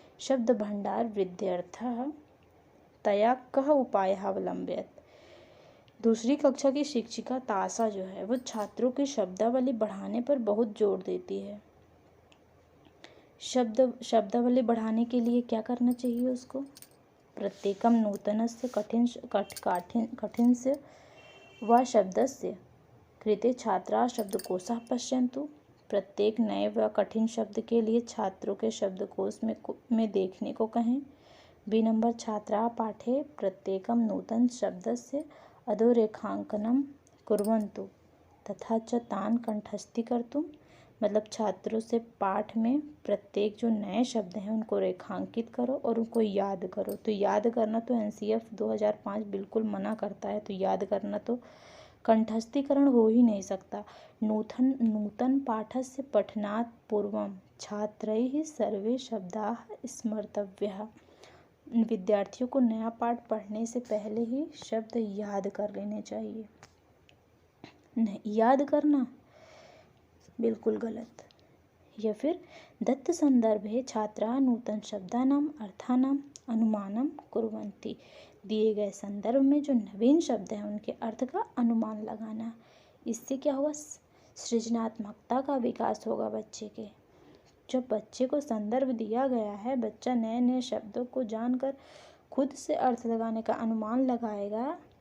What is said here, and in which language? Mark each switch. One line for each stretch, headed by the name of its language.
Sanskrit: शब्दभण्डार वृद्ध्यर्थः तया कः उपायः अवलम्ब्यते।
Hindi: दूसरी कक्षा की शिक्षिका ताशा जो है वो छात्रों की शब्दावली बढ़ाने पर बहुत जोर देती है। शब्दावली बढ़ाने के लिए क्या करना चाहिए उसको।
Sanskrit: प्रत्येकम नूतनस्य कठिनस्य व शब्दस्य कृते छात्रा शब्दकोशः पश्यन्तु।
Hindi: प्रत्येक नए व कठिन शब्द के लिए छात्रों के शब्दकोश में देखने को कहें। बी नंबर,
Sanskrit: छात्रा पाठे प्रत्येकम नूतन शब्दस्य अधोरेखांकनं कुर्वन्तु तथा च तान् कंठस्थीकर्तुं।
Hindi: मतलब छात्रों से पाठ में प्रत्येक जो नए शब्द हैं उनको रेखांकित करो और उनको याद करो। तो याद करना तो NCF 2005 बिल्कुल मना करता है, तो याद करना तो कंठस्थीकरण हो ही नहीं सकता।
Sanskrit: नूतन पाठस्य पठनात् पूर्वं छात्रैः सर्वे शब्दाः स्मर्तव्याः।
Hindi: विद्यार्थियों को नया पाठ पढ़ने से पहले ही शब्द याद कर लेने चाहिए। नहीं याद करना बिल्कुल गलत। या फिर
Sanskrit: दत्त संदर्भे छात्राः नूतन शब्दानाम् अर्थानाम् अनुमानं कुर्वन्ति।
Hindi: दिए गए संदर्भ में जो नवीन शब्द हैं उनके अर्थ का अनुमान लगाना। इससे क्या होगा, सृजनात्मकता का विकास होगा बच्चे के। जब बच्चे को संदर्भ दिया गया है, बच्चा नए नए शब्दों को जानकर खुद से अर्थ लगाने का अनुमान लगाएगा।